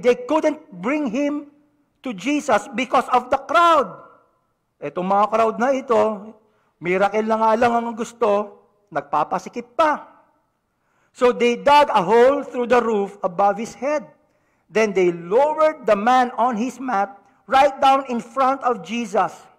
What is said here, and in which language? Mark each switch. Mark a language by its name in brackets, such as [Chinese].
[English] They couldn't bring him to Jesus because of the crowd. [Filipino] Itong mga crowd na ito, miracle na nga lang ang gusto, nagpapasikip pa. [English] So they dug a hole through the roof above his head. Then they lowered the man on his mat right down in front of Jesus.